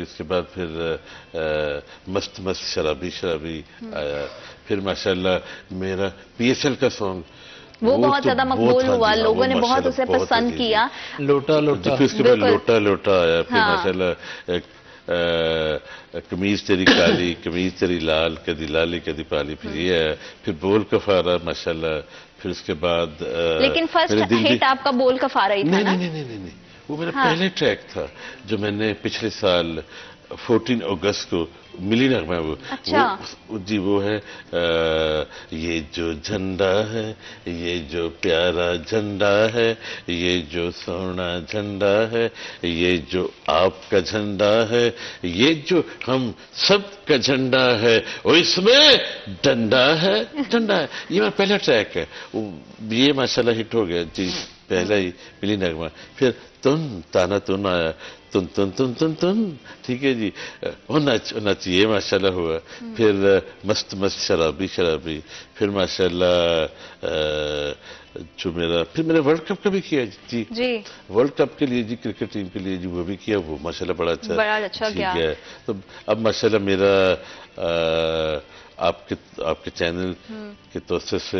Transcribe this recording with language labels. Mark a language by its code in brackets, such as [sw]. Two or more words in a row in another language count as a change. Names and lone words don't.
[ur] اس کے بعد پھر مست مست شرابی شرابی آیا. پھر ماشاءاللہ میرا PSL کا سانگ وہ بہت زیادہ مقبول ہوا، لوگوں نے بہت اسے پسند کیا. لوٹا لوٹا، پھر اس کے بعد لوٹا لوٹا آیا. پھر ماشاءاللہ [pa] قمیض تیری کالی قمیض تیری لال، کدی لالی کدی پالی. [ur] پھر یہ ہے، پھر بول کفارہ ماشاءاللہ. پھر اس کے بعد لیکن فرسٹ ہٹ آپ کا بول کفارہ ہی تھا نا؟ نہیں، وہ میرا پہلے ٹریک تھا جو میں نے پچھلے سال 14 اگست کو ملی نغمہ. وہ جی وہ ہے یہ جو جھنڈا ہے، یہ جو پیارا جھنڈا ہے، یہ جو سونا جھنڈا ہے، یہ جو آپ کا جھنڈا ہے، یہ جو ہم سب کا جھنڈا ہے، اور اس میں ڈنڈا ہے ڈنڈا ہے. یہ میرا پہلا ٹریک ہے، یہ ماشاءاللہ ہٹ ہو گیا جی، پہلا ہی ملی نغمہ. پھر تن تانا تن آیا، تن تن تن تن تن، ٹھیک ہے جی. اور نچ یہ ماشاءاللہ ہوا. پھر مست مست شرابی شرابی. پھر ماشاءاللہ جو پھر میں نے ورلڈ کپ کا بھی کیا جی. ورلڈ کپ کے لیے جی، کرکٹ ٹیم کے لیے جی وہ بھی کیا. وہ ماشاءاللہ بڑا اچھا ٹھیک ہے. تو اب ماشاءاللہ میرا آپ کے چینل کے توسط سے